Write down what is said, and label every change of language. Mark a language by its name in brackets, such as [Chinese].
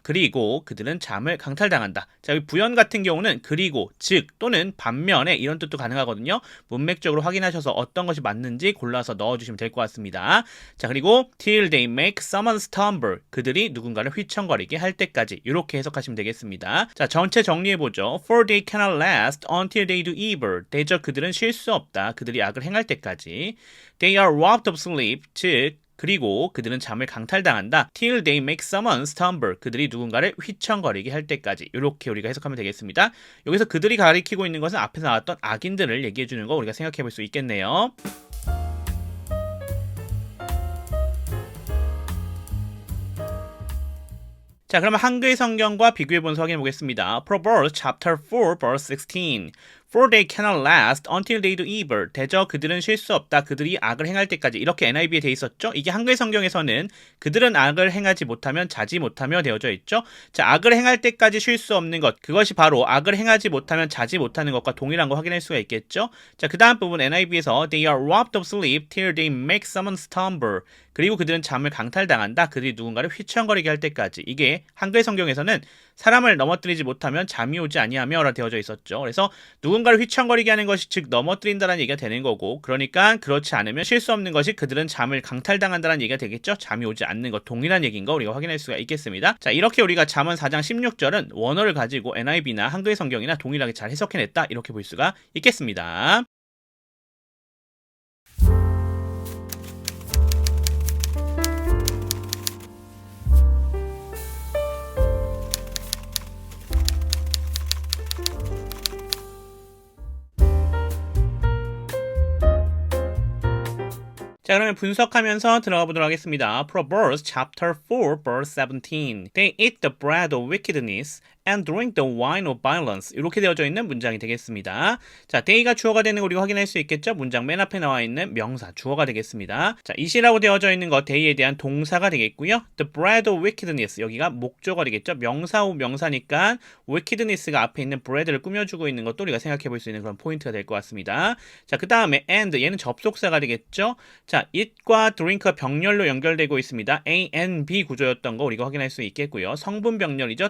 [Korean] 그리고 그들은 잠을 강탈당한다. 자, 여기 부연 같은 경우는 그리고, 즉 또는 반면에 이런 뜻도 가능하거든요. 문맥적으로 확인하셔서 어떤 것이 맞는지 골라서 넣어주시면 될 것 같습니다. 자, 그리고 [English] till they make someone stumble. [Korean] 그들이 누군가를 휘청거리게 할 때까지 이렇게 해석하시면 되겠습니다. 자, 전체 정리해보죠. [English] For they cannot last until they do evil. [Korean] 되죠. 그들은 쉴 수 없다. 그들이 악을 행할 때까지. [English] They are robbed of sleep. [Korean] 즉 그리고 그들은 잠을 강탈당한다. [English] Till they make someone stumble. [Korean] 그들이 누군가를 휘청거리게 할 때까지. 이렇게 우리가 해석하면 되겠습니다. 여기서 그들이 가리키고 있는 것은 앞에서 나왔던 악인들을 얘기해 주는 거 우리가 생각해 볼 수 있겠네요. 자, 그러면 한글 성경과 비교해 보면서 확인해 보겠습니다. [English] Proverbs chapter 4 verse 16. For they cannot last until they do evil. [Korean] 되죠. 그들은 쉴 수 없다. 그들이 악을 행할 때까지. 이렇게 NIV에 돼 있었죠. 이게 한글 성경에서는 그들은 악을 행하지 못하면 자지 못하며 되어져 있죠. 자, 악을 행할 때까지 쉴 수 없는 것. 그것이 바로 악을 행하지 못하면 자지 못하는 것과 동일한 거 확인할 수가 있겠죠. 자, 그 다음 부분 NIV에서 [English] They are robbed of sleep till they make someone stumble. [Korean] 그리고 그들은 잠을 강탈당한다. 그들이 누군가를 휘청거리게 할 때까지. 이게 한글 성경에서는 사람을 넘어뜨리지 못하면 잠이 오지 아니하며라 되어져 있었죠. 그래서 누군가를 휘청거리게 하는 것이 즉 넘어뜨린다는 얘기가 되는 거고, 그러니까 그렇지 않으면 쉴 수 없는 것이 그들은 잠을 강탈당한다는 얘기가 되겠죠. 잠이 오지 않는 것 동일한 얘기인 거 우리가 확인할 수가 있겠습니다. 자, 이렇게 우리가 잠언 4장 16절은 원어를 가지고 NIV나 한글 성경이나 동일하게 잘 해석해냈다 이렇게 볼 수가 있겠습니다. 자, 그러면 분석하면서 들어가 보도록 하겠습니다. [English] Proverbs chapter 4 verse 17. They eat the bread of wickedness and drink the wine of violence. [Korean] 이렇게 되어져 있는 문장이 되겠습니다. 자, they가 주어가 되는 거 우리가 확인할 수 있겠죠? 문장 맨 앞에 나와 있는 명사 주어가 되겠습니다. 자, it이라고 되어져 있는 거 they에 대한 동사가 되겠고요. [English] The bread of wickedness [Korean] 여기가 목조가 되겠죠? 명사 후 명사니까 wickedness가 앞에 있는 bread를 꾸며주고 있는 것도 우리가 생각해 볼 수 있는 그런 포인트가 될 것 같습니다. 자, 그 다음에 and 얘는 접속사가 되겠죠? 자, it과 drink가 병렬로 연결되고 있습니다. A, N, B 구조였던 거 우리가 확인할 수 있겠고요. 성분 병렬이죠.